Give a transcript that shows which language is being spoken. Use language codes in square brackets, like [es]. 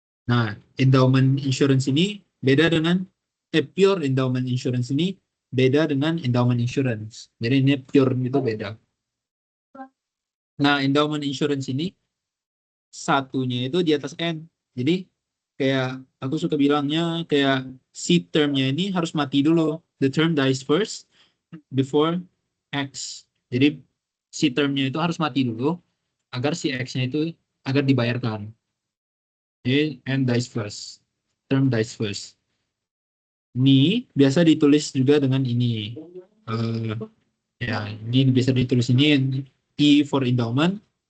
[id] Nah, endowment insurance ini beda dengan pure endowment insurance ini beda dengan endowment insurance. Jadi ini pure itu beda. Nah, endowment insurance ini satunya itu di atas N. Jadi kayak aku suka bilangnya kayak si termnya ini harus mati dulu. [en] The term dies first before X. [id] Jadi si termnya itu harus mati dulu agar si X-nya itu agar dibayarkan. [en] Jadi N dies first. Term dies first. [id] Ini biasa ditulis juga dengan ini. Eh, ya, ini bisa ditulis ini E for endowment.